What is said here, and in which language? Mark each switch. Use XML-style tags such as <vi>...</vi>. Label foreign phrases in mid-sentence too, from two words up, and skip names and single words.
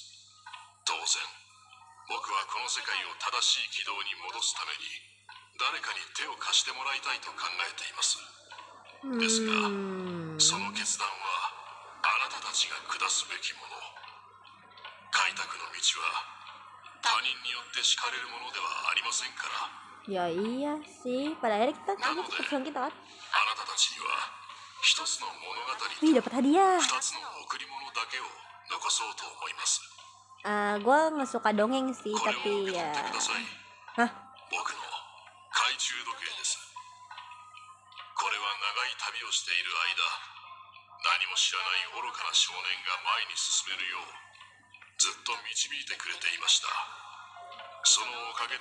<ja>当然僕はこの世界を正しい軌道に戻すために誰かに手を貸してもらいたいと考えています。ですが、その決断はあなたたちが下すべきもの。開拓の道は他人によって敷かれるものではありませんから。</ja> <id>Ya iya sih. Pada akhirnya kita tahu keputusan kita kan.</id> <ja>あなたたちには一つの物語と</ja> <id>Wih dapat hadiah.</id> <ja>二つの贈り物だけを残そうと思います。</ja> <id>Gue nggak suka dongeng sih</id> <ja>これを</ja> <id>tapi</id> <ja>受け取</ja> <id>ya.</id> <ja>ってください。 Hah? 僕の懐中時計です。これは長い旅をしている間、何も知らない愚かな少年が前に進めるようずっと導いてくれていました。そのおかげで</ja>